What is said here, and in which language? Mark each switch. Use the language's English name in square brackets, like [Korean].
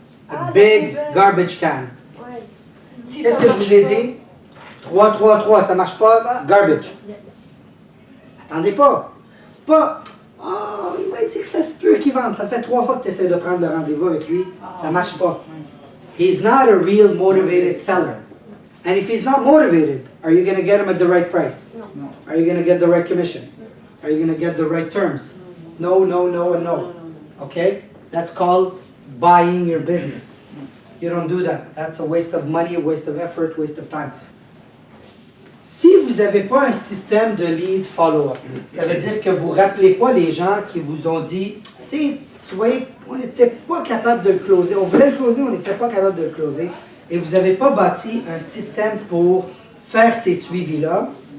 [English] A big garbage can. [French] Ouais. Si Qu'est-ce ça que je vous ai marche dit? 3, 3, 3, ça marche pas? Garbage. Attendez pas. Dites pas, oh, il m'a dit que ça se peut qu'il vende. Ça fait 3 fois que tu essaies de prendre le rendez-vous avec lui. Ça marche pas. [English] He's not a real motivated seller. And if he's not motivated, are you going to get him at the right price? No. Are you going to get the right commission? Are you going to get the right terms? No, no, no, and no. Okay? That's called buying your business. You don't do that. That's a waste of money, a waste of effort, waste of time. [French] Si vous n'avez pas un système de lead follow-up, ça veut dire que vous ne rappelez pas les gens qui vous ont dit, tu sais, tu voyais, on n'était pas capable de le closer. On voulait le closer, on n'était pas capable de le closer. Et vous n'avez pas bâti un système pour faire ces suivis-là.